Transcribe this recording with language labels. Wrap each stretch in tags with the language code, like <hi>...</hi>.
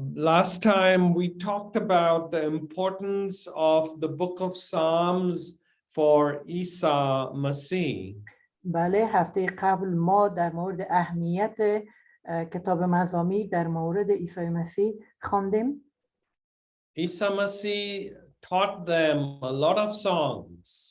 <en>Last time we talked about the importance of the book of Psalms for Isa Masih.</en> <fa>بله، هفته قبل ما در مورد اهمیت کتاب مزامیر در مورد عیسی مسیح خواندیم.</fa> <en>Isa Masih taught them a lot of songs.</en>